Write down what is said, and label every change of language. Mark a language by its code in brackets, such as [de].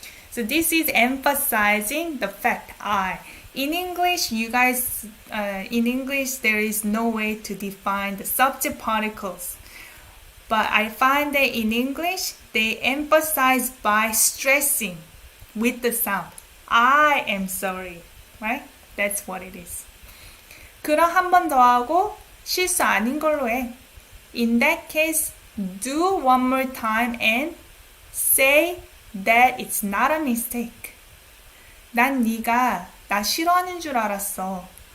[en] So this is emphasizing the fact I. In English, you guys, in English, there is no way to define the subject particles. But I find that in English, they emphasize by stressing with the sound. I am sorry. Right? That's what it is. [ko] 그럼 한 번 더 하고 실수 아닌 걸로 해. [en] In that case, do one more time and say that it's not a mistake. [ko] 난 네가 나 싫어하는 줄 알았어.